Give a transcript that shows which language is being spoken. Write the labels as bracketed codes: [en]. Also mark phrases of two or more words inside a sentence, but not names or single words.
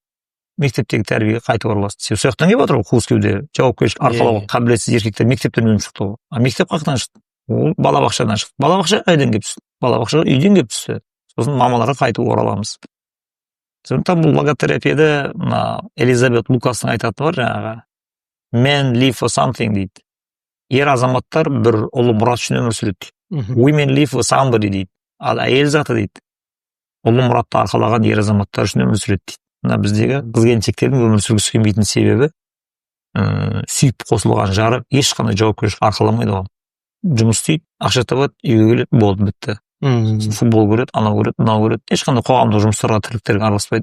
[kk] Мектептегі тәрбиеге қайтып ораласың. Сол жақтан келіп отыр ғой Қуыскеуде жауапкершілік арқалауға қабілетсіз еркектер мектептен өлім шықты ғой. Мектеп қаяқтан шықты? Ол балабақшадан шықты. Балабақша қайдан келіп түсті? Балабақшаға үйден келіп түсті. Сосын мамаларға қайтып ораламыз. Сондықтан бұл логотерапияда Элизабет Лукастың айтатыны бар жаңағы. [en] Men live for something дейді. [kk] Ер азаматтар бір ұлы мұрат үшін өмір сүреді дейді. [en] Women live for somebody [kk] дейді. Ал әйел заты дейді. Ұлы мұратты арқалаған ер азаматтар үшін өмір сүреді дейді. Біздегі қыз-келіншектердің өмір сүргісі келмейтін себебі сүйіп қосылған жары ешқандай жауапкершілік арқаламайды оған. Жұмыс істейді, ақша табады, үйге келеді, болды, бітті. Футбол көреді, анау көреді, мынау көреді. Ешқандай қоғамдық жұмыстарға тірліктерге араласпайды.